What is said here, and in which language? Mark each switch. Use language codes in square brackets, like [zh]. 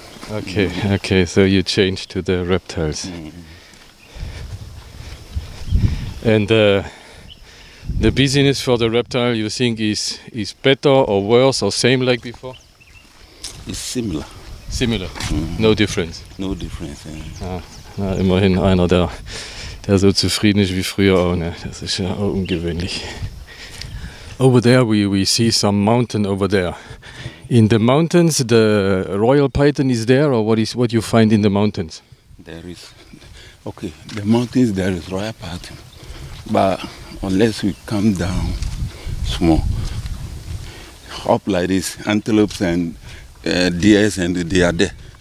[en] Okay, so you change to the reptiles. And the business for the reptile, you think is better or worse or same like before? It's similar. Similar, no difference. No difference. [de] Na, immerhin einer, der so zufrieden ist wie früher auch. Ne? Das ist ja auch ungewöhnlich. [en] Over there we see some mountain over there. In the mountains, the royal python is there, or what you find in the mountains? There is, the mountains there is royal python, but unless we come down small, up like this, antelopes and deers, and they are there.